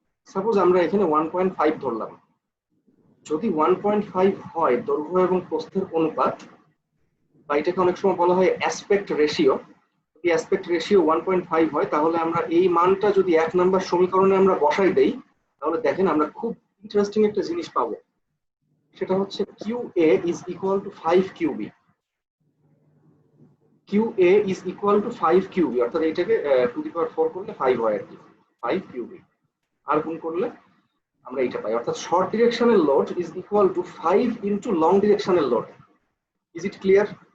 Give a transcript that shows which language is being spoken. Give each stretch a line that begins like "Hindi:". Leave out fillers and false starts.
Bangla: Suppose আমরা এখানে 1.5 ধরলাম। যদি 1.5 হয় দৈর্ঘ্য এবং প্রস্থের অনুপাত, বা এটাকে অনেক সময় বলা হয় অ্যাসপেক্ট রেশিও, যদি অ্যাসপেক্ট রেশিও 1.5 হয় তাহলে আমরা এই মানটা যদি 1 নম্বর সমীকরণে আমরা বসাই দেই তাহলে দেখেন আমরা খুব ইন্টারেস্টিং একটা জিনিস পাবো। সেটা হচ্ছে
English: QA is equal to 5 QB। QA is equal to 5 QB,
Bangla: অর্থাৎ এটাকে টু দি পাওয়ার 4 করলে 5 হয় আর কি, 5 QB। আর গুণ করলে আমরা এটা পাই, অর্থাৎ short ডিরেকশনের load is equal to 5 into long ডিরেকশনের load.
English: Is it clear?